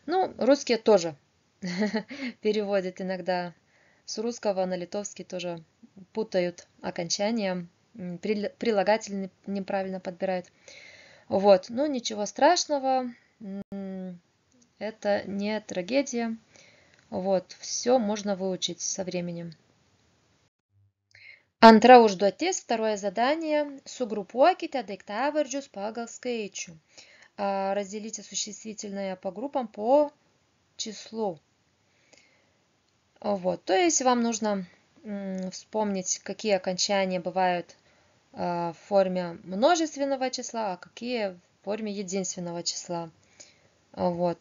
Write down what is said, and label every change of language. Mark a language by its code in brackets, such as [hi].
[ru] Ну, русские тоже переводят иногда с русского на литовский, тоже путают окончания, прилагательные неправильно подбирают. Вот. Ну, ничего страшного, это не трагедия. Вот. Все можно выучить со временем. [lt] Antra užduotis, [ru] второе задание. [lt] Sugrupuokite daiktavardžius pagal skaičių. [ru] Разделите существительное по группам по числу. Вот. То есть вам нужно вспомнить, какие окончания бывают в форме множественного числа, а какие в форме единственного числа. Вот.